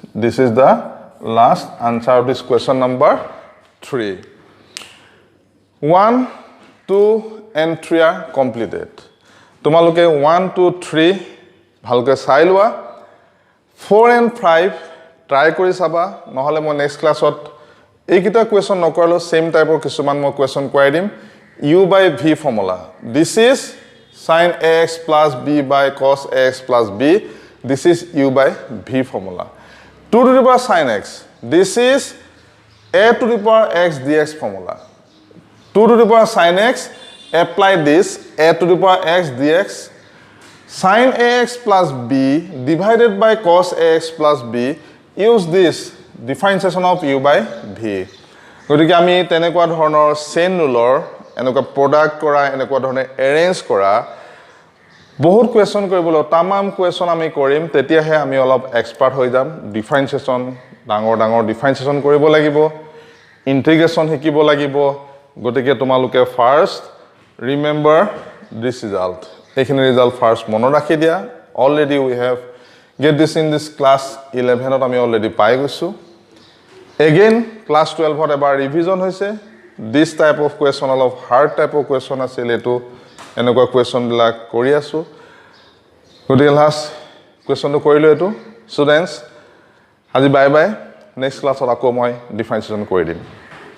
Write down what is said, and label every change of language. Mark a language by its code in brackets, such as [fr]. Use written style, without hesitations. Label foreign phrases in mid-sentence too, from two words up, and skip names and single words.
[en] This is the last answer of this question number 3. 1, 2 and 3 are completed. [as] তোমালোকে 1, 2, 3 ভালকৈ চাই লোৱা. 4 and 5 try kori saba. নহ'লে মই [en] next class [as] ত একেটা question নকৰালো [en] same type of [as] কিছুমান মই question কৰাই দিম. [en] U by v formula. This is sin ax plus b by cos ax plus b. This is u by v formula. 2 to the power sin x. This is a to the power x dx formula. 2 to the power sin x. Apply this a to the power x dx. Sin ax plus b divided by cos ax plus b. Use this differentiation of u by v. [as] গতিকে আমি তেনেকুৱা ধৰণৰ চেইন ৰুলৰ এনেকুৱা প্ৰডাক্ট কৰা এনেকুৱা ধৰণে এৰেঞ্জ কৰা বহুত কোৱেশ্চন কৰিবলৈ তামাম কোৱেশ্চন আমি কৰিম তেতিয়াহে আমি অলপ এক্সপাৰ্ট হৈ যাম ডিফাৰেন্সিয়েচন ডাঙৰ ডাঙৰ ডিফাৰেন্সিয়েচন কৰিব লাগিব ইন্টিগ্ৰেচন শিকিব লাগিব গতিকে তোমালোকে [en] first remember this result [as] এইখিনি ৰিজাল্ট ফাৰ্স্ট মনত ৰাখি দিয়া [en] already we have get this in this class [as] 11 ত আমি অলৰেডি পাই গৈছো again ক্লাছ 12ত এবাৰ ৰিভিজন হৈছে [en] this type of question [as] অলপ [en] hard type of question [as] আছিল এইটো এনেকুৱা কুৱেশ্যনবিলাক কৰি আছোঁ গতিকে লাষ্ট কুৱেশ্যনটো কৰিলোঁ এইটো ষ্টুডেণ্টছ আজি [en] bye bye [as] নেক্সট ক্লাছত আকৌ মই ডিফাৰেঞ্চিয়েশ্যন কৰি দিম